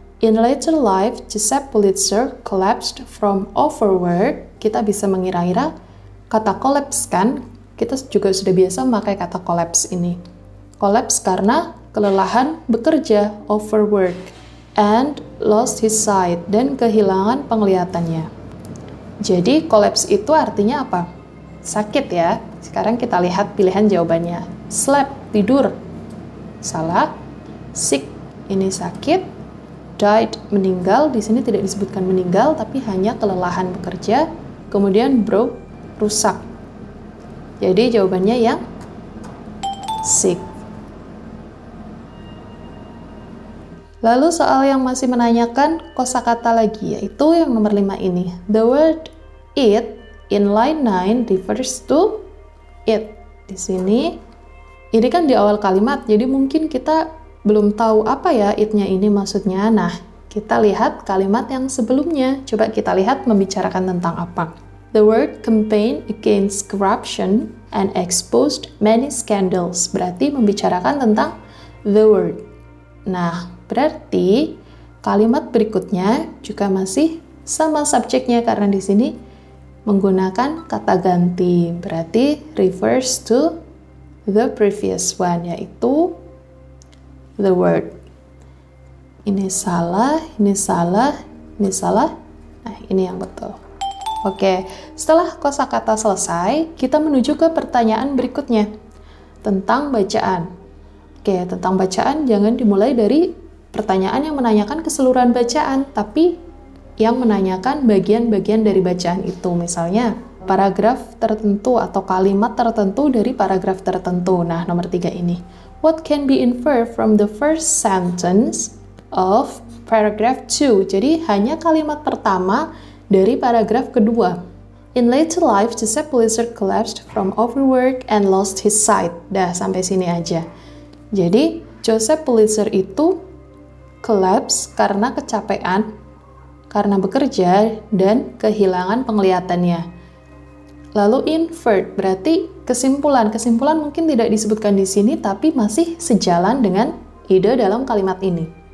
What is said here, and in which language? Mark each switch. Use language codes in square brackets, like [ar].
[en] In later life, Joseph Pulitzer collapsed from overwork. [id] Kita bisa mengira-ira kata collapse kan? Kita juga sudah biasa memakai kata collapse ini. Collapse karena kelelahan bekerja, [en] overwork, and lost his sight, [id] dan kehilangan penglihatannya. Jadi, collapse itu artinya apa? Sakit ya. Sekarang kita lihat pilihan jawabannya. Sleep, tidur. Salah. Sick, ini sakit. Died, meninggal. Di sini tidak disebutkan meninggal, tapi hanya kelelahan bekerja. Kemudian broke, rusak. Jadi jawabannya yang sick. Lalu soal yang masih menanyakan kosakata lagi, yaitu yang nomor 5 ini. [en] The word it in line 9 refers to it. [id] Di sini, ini kan di awal kalimat, jadi mungkin kita belum tahu apa ya it-nya ini maksudnya. Nah, kita lihat kalimat yang sebelumnya. Coba kita lihat membicarakan tentang apa. [en] The word campaign against corruption and exposed many scandals. [id] Berarti membicarakan tentang the word. Nah, berarti kalimat berikutnya juga masih sama subjeknya karena di sini menggunakan kata ganti. Berarti [en] refers to the previous one, [id] yaitu the word. Ini salah, ini salah, ini salah. Nah, ini yang betul. Oke, setelah kosakata selesai, kita menuju ke pertanyaan berikutnya tentang bacaan. Oke, tentang bacaan jangan dimulai dari pertanyaan yang menanyakan keseluruhan bacaan, tapi yang menanyakan bagian-bagian dari bacaan itu. Misalnya, paragraf tertentu atau kalimat tertentu dari paragraf tertentu. Nah, nomor 3 ini. [en] What can be inferred from the first sentence of paragraph 2? [id] Jadi, hanya kalimat pertama dari paragraf kedua. [en] In later life, Joseph Pulitzer collapsed from overwork and lost his sight. [id] Dah, sampai sini aja. Jadi, Joseph Pulitzer itu collapse karena kecapean, karena bekerja, dan kehilangan penglihatannya. Lalu inferred berarti kesimpulan. Kesimpulan mungkin tidak disebutkan di sini, tapi masih sejalan dengan ide dalam kalimat ini.